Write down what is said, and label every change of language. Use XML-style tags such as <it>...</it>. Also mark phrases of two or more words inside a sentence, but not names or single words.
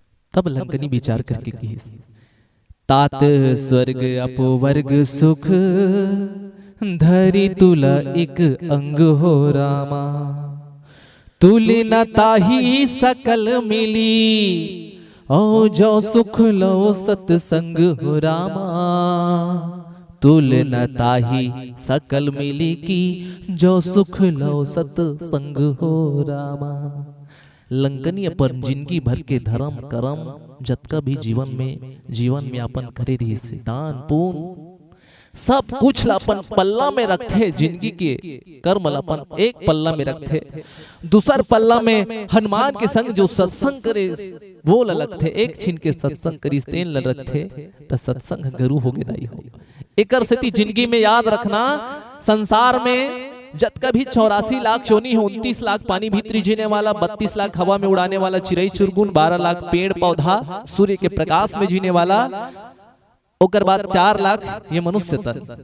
<hne>तब लंकनी विचार करके की</hne> <awa>तात स्वर्ग अपवर्ग सुख धरी तुला एक अंग हो रामा तुले न ताही सकल मिली ओ जो सुख लो सत्संग हो रामा तुल न ताही सकल मिली की जो सुख लो सत्संग हो रामा।</awa> <hne>लंकनी अपन जिंदगी भर के धर्म कर्म जतका भी जीवन में अपन करे रही से दान पुण्य सब कुछ अपन पल्ला में रखते जिंदगी के कर्म अपन एक पल्ला में रखते दूसर पल्ला में हनुमान के संग जो सत्संग करे वो लगते एक छीन के सत्संग करी तेन ल रखते त सत्संग गुरु हो गए दाई हो। एकर सेती जिंदगी में याद रखना संसार में जत का भी 84 लाख चोनी है 29 लाख पानी भीतरी जीने वाला 32 लाख हवा में उड़ाने वाला चिड़ई चुरगुन 12 लाख पेड़ पौधा सूर्य के प्रकाश में जीने वाला ओकर बाद 4 लाख ये मनुष्य तन</hne>